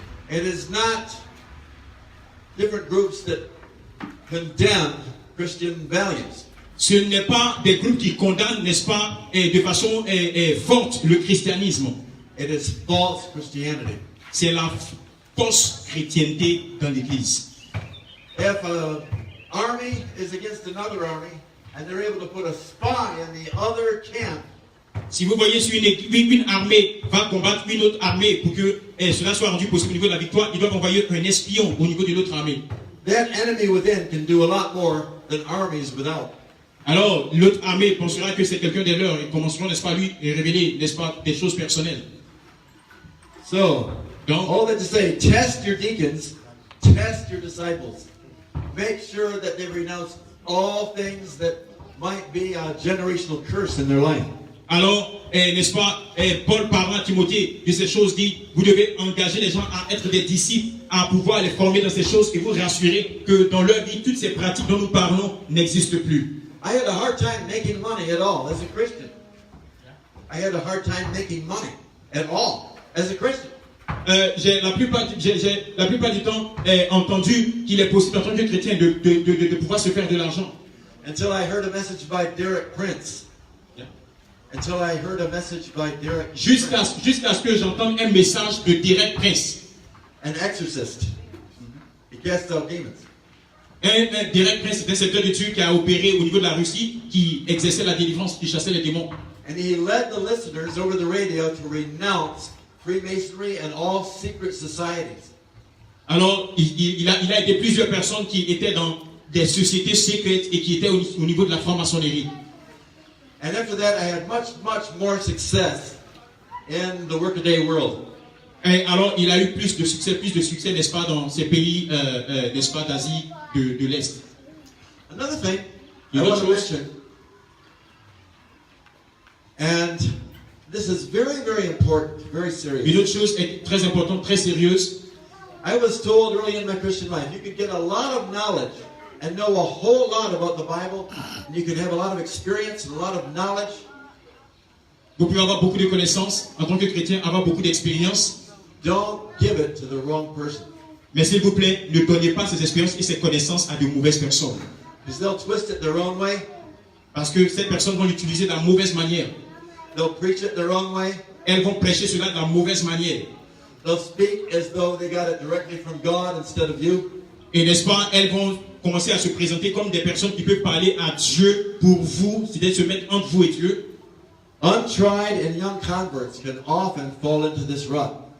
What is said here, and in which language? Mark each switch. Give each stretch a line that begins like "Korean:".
English: It is not different groups that condemn Christian values.
French: Ce n'est pas des groupes qui condamnent, n'est-ce pas, de façon forte le christianisme.
English: It is false Christianity.
French: C'est la fausse chrétienté dans l'église.
English: If an army is against another army and they're able to put a spy in the other camp,
French: si vous voyez si une armée va combattre une autre armée pour que cela soit rendu possible au niveau de la victoire, ils doivent envoyer un espion au niveau de l'autre armée.
English: That enemy within can do a lot more than armies without.
French: Alors, l'autre armée pensera que c'est quelqu'un des leurs et commenceront, n'est-ce pas, lui révéler, n'est-ce pas, des choses personnelles.
English: So,
French: donc,
English: all that to say, test your deacons, test your disciples. Make sure that they renounce all things that might be a generational curse in their life.
French: Alors, n'est-ce pas, Paul parlant à Timothée de ces choses dit, vous devez engager les gens à être des disciples, à pouvoir les former dans ces choses et vous rassurer que dans leur vie, toutes ces pratiques dont nous parlons n'existent plus.
English: I had a hard time making money at all as a Christian. I had a hard time making money at all as a Christian.
French: J'ai la plupart du temps entendu qu'il est possible en tant que chrétien de pouvoir se faire de l'argent.
English: Until I heard a message by Derek Prince. Yeah. Until I heard a message by Derek
French: Jusqu'à ce que j'entende un message de Derek Prince.
English: An exorcist. He cast out demons.
French: Un direct prince, c'est un serviteur de Dieu qui a opéré au niveau de la Russie, qui exerçait la délivrance, qui chassait les démons.
English: And he led the listeners over the radio to renounce Freemasonry and all secret societies.
French: Alors, il a aidé plusieurs personnes qui étaient dans des sociétés secrètes et qui étaient au niveau de la franc-maçonnerie.
English: And after that, I had much more success in the workaday world.
French: Et alors, il a eu plus de succès, n'est-ce pas, dans ces pays, n'est-ce pas, d'Asie de l'Est.
English: Another thing
French: Une
English: I
French: autre
English: want to
French: chose.
English: mention, and this is very important, very
French: Une
English: serious.
French: autre chose est très importante, très sérieuse.
English: I was told early in my Christian life, you could get a lot of knowledge and know a whole lot about the Bible, and you could have a lot of experience and a lot of knowledge,
French: Vous pouvez avoir beaucoup de connaissances en tant que chrétien, avoir beaucoup d'expérience.
English: don't give it to the wrong person.
French: Mais s'il vous plaît, ne donnez pas ces expériences et ces connaissances à de mauvaises personnes.
English: Because they'll twist it their own way,
French: Parce que ces personnes vont l'utiliser de la mauvaise manière.
English: they'll preach it their own way,
French: Elles vont prêcher cela de la mauvaise manière.
English: they'll speak as though they got it directly from God instead of you.
French: Et n'est-ce pas, elles vont commencer à se présenter comme des personnes qui peuvent parler à Dieu pour vous, c'est-à-dire se mettre entre vous et Dieu.
English: Untried and young converts can often fall into this rut.